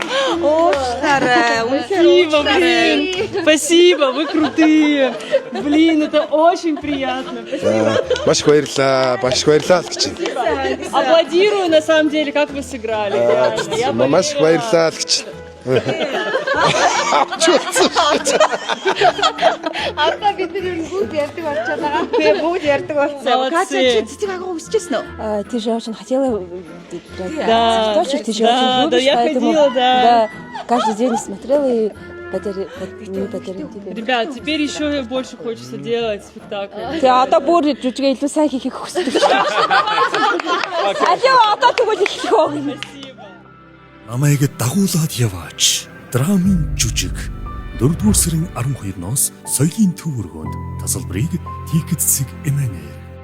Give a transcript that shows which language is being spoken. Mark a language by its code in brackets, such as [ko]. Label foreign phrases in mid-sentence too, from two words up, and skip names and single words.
[mn] Уучлаарай. [ru] Спасибо, блин. Спасибо, вы крутые. Блин, это очень приятно. [mn] Маш их баярлалаа гэж байна. [ru] Аплодирую, на самом деле, как вы сыграли. реально. Я [mn] Маш их [ru] болела. [mn] баярлалаа гэж. Одоо бид нар бүгд ярьдаг болчиход байгаа. Тэгээ бүгд ярьдаг болсон. [ru] Молодцы. [mn] Катя чи цэцэг агуу өсчихсэн үү? [ru] Ты же очень хотела Да, цветочек, ты же да, очень да, любишь, я поэтому ходила, да. каждый день смотрела и не подарила тебе. Ребят, теперь еще больше хочется делать спектакль. [mn] Ты одоо бүр жүжигээ илүү сайн хийхийг хүсдэг. Алио одоо тэгвэл их хөө. [ru] Спасибо. [mn] Намайг дагуулад яваач. Драмын жүжиг 4-р сарын 12-ноос соёлын төв өргөнд тасалбарыг Ticket.MN